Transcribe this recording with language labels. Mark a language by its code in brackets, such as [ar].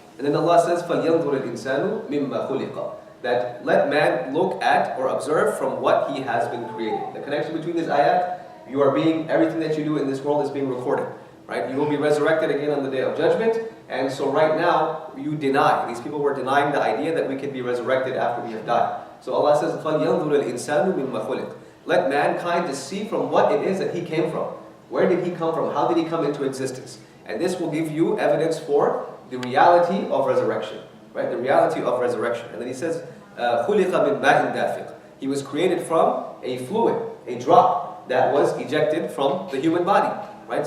[en] And then Allah says, [ar] فَلْيَنْظُرِ الْإِنسَانُ مِمَّا خُلِقَ. [en] That let man look at or observe from what he has been created. The connection between these ayat, everything that you do in this world is being recorded, right? You will be resurrected again on the Day of Judgment, and so right now, you deny. These people were denying the idea that we can be resurrected after we have died. So Allah says, [ar] فَلْيَنْظُرِ الْإِنسَانُ مِمَّا خُلِقَ. [en] Let mankind to see from what it is that he came from. Where did he come from? How did he come into existence? And this will give you evidence for the reality of resurrection, right? The reality of resurrection. And then he says, [ar] خُلِقَ مِنْ مَاءٍ دَافِقٍ. [en] He was created from a fluid, a drop, that was ejected from the human body, right?